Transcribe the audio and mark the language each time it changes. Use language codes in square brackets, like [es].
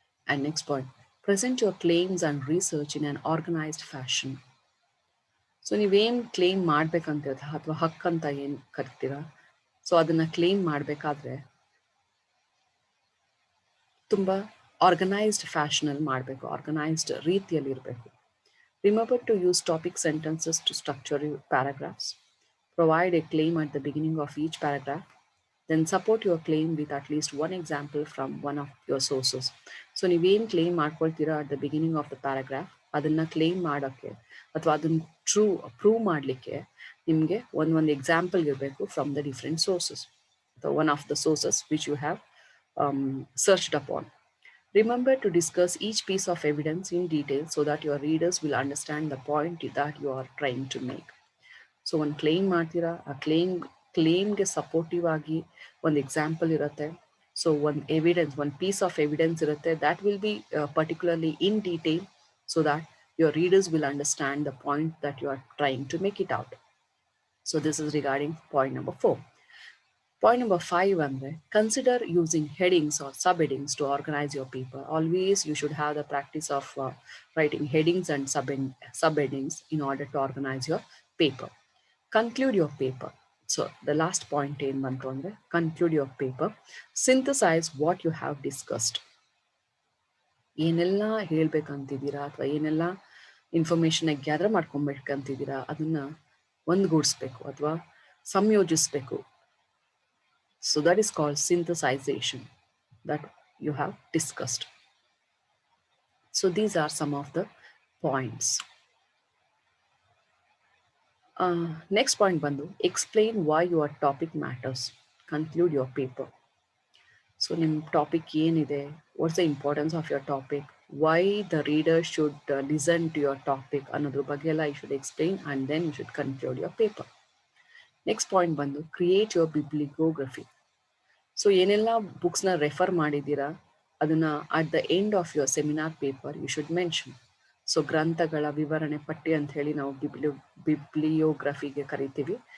[en] And next point, present your claims and research in an organized fashion. [kn] So ನೀವೇನು claim ಮಾಡ್ಬೇಕಂತ ಅಥವಾ ಹಕ್ಕಂತ ಏನು ಕರಿತೀರಾ, so ಅದನ್ನು ಕ್ಲೇಮ್ ಮಾಡಬೇಕಾದ್ರೆ ತುಂಬ ಆರ್ಗನೈಸ್ಡ್ ಫ್ಯಾಷನಲ್ಲಿ ಮಾಡಬೇಕು, ಆರ್ಗನೈಸ್ಡ್ ರೀತಿಯಲ್ಲಿ ಇರಬೇಕು. [en] Remember to use topic sentences to structure your paragraphs. Provide a claim at the beginning of each paragraph. Then support your claim with at least one example from one of your sources. [kn] So ನೀವೇನು claim ಮಾಡ್ಕೊಳ್ತೀರಾ [en] at the beginning of the paragraph, [kn] ಅದನ್ನು claim ಮಾಡೋಕ್ಕೆ ಅಥವಾ ಅದನ್ನು prove ಮಾಡಲಿಕ್ಕೆ ನಿಮಗೆ ಒಂದು example ಇರಬೇಕು [en] from the different sources, [kn] ಅಥವಾ [en] One of the sources which you have searched upon. Remember to discuss each piece of evidence in detail so that your readers will understand the point that you are trying to make. [kn] So ಒಂದು claim ಮಾಡ್ತೀರಾ, ಆ ಕ್ಲೇಮ್ಗೆ supportive ಆಗಿ ಒಂದು example ಇರುತ್ತೆ. So ಒಂದು evidence, ಒಂದು piece of evidence ಇರುತ್ತೆ [en] That will be particularly in detail so that your readers will understand the point that you are trying to make it out. So this is regarding point number 4. Point number 5, consider using headings or subheadings to organize your paper. Always you should have the practice of writing headings and subheadings in order to organize your paper. Conclude your paper. So the last point in Mantrondre, conclude your paper. Synthesize what you have discussed. [kn] ಏನೆಲ್ಲ ಹೇಳ್ಬೇಕಂತಿದ್ದೀರಾ ಅಥವಾ ಏನೆಲ್ಲ information gather ಮಾಡ್ಕೊಬೇಕಂತಿದ್ದೀರಾ ಅದನ್ನ ಒಂದುಗೂಡಿಸ್ಬೇಕು ಅಥವಾ ಸಂಯೋಜಿಸಬೇಕು. [en] So that is called synthesization that you have discussed. So these are some of the points. Next point bandu, explain why your topic matters. Conclude your paper. [kn] So nim topic yenide, [en] what's the importance of your topic, why the reader should listen to your topic another bagela you should explain, and then you should conclude your paper. Next point bandu, create your bibliography. [kn] So ಏನೆಲ್ಲ ಬುಕ್ಸ್ನ refer ಮಾಡಿದ್ದೀರಾ ಅದನ್ನ [en] At the end of your seminar paper you should mention. [kn] So ಗ್ರಂಥಗಳ ವಿವರಣೆ ಪಟ್ಟಿ ಅಂತ ಹೇಳಿ ನಾವು ಬಿಬ್ಲಿಯೋಗ್ರಫಿಗೆ ಕರಿತೀವಿ.